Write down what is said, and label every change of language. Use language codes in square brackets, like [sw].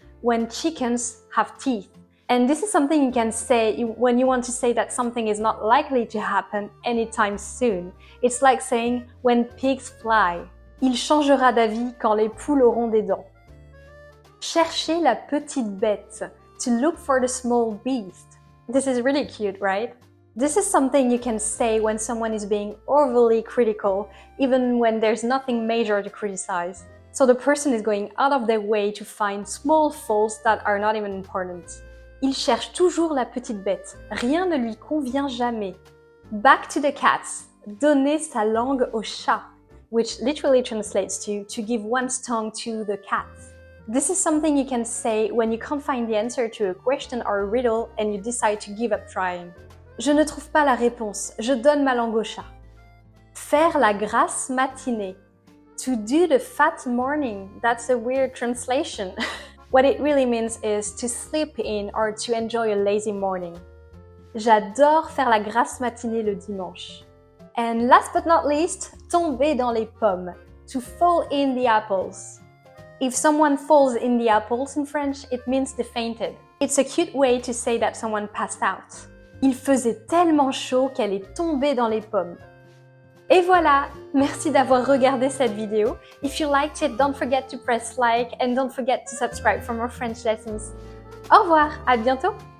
[en] When chickens have teeth. And this is something you can say when you want to say that something is not likely to happen anytime soon. It's like saying when pigs fly. [fr] Il changera d'avis quand les poules auront des dents. Chercher la petite bête. [en] To look for the small beast. This is really cute, right? This is something you can say when someone is being overly critical, even when there's nothing major to criticize. So the person is going out of their way to find small faults that are not even important. [fr] Il cherche toujours la petite bête. Rien ne lui convient jamais. [en] Back to the cats. [fr] Donner sa langue au chat, [en] which literally translates to give one's tongue to the cat. This is something you can say when you can't find the answer to a question or a riddle and you decide to give up trying. [fr] Je ne trouve pas la réponse. Je donne ma langue au chat. Faire la grasse matinée. [en] To do the fat morning. That's a weird translation. What it really means is to sleep in or to enjoy a lazy morning. [fr] J'adore faire la grasse matinée le dimanche. [en] And last but not least, [fr] tomber dans les pommes. [en] To fall in the apples. If someone falls in the apples in French, it means they fainted. It's a cute way to say that someone passed out. [fr] Il faisait tellement chaud qu'elle est tombée dans les pommes. Et voilà, merci d'avoir regardé cette vidéo. [en] If you liked it, don't forget to press like and don't forget to subscribe for more French lessons. [fr] Au revoir, à bientôt!